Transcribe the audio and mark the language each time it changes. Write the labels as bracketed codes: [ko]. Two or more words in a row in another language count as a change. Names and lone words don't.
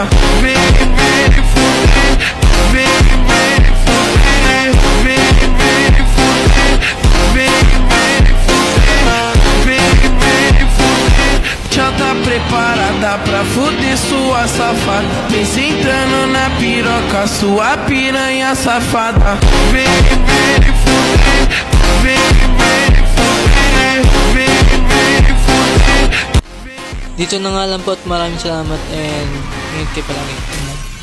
[pt] Vem, vem fuder, vem, vem fuder, vem, vem fuder, vem, vem fuder, vem, vem fuder. Já tá preparada pra fuder sua safada. Vem sentando na piroca, sua piranha safada. Vem, vem fuder, vem, vem fuder, vem, vem fuder. [tl] Dito na nga lang po at maraming salamat and ingat kayo palagi.